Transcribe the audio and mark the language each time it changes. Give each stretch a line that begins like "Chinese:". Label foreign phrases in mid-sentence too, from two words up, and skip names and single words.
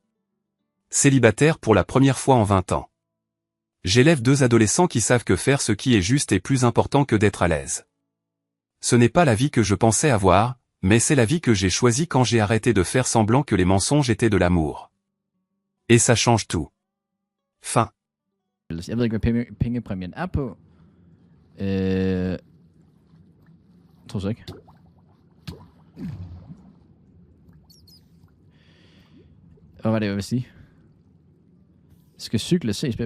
French: Célibataire pour la première fois en 20 ans. J'élève 2 adolescents qui savent que faire ce qui est juste est plus important que d'être à l'aise. Ce n'est pas la vie que je pensais avoir, mais c'est la vie que j'ai choisie quand j'ai arrêté de faire semblant que les mensonges étaient de l'amour. Et ça change tout. Fin.
Danish: Jeg ved ikke, hvad pengepræmien er på. Jeg tror så ikke. Hvad var det, jeg vil sige? Skal cykle CSBB?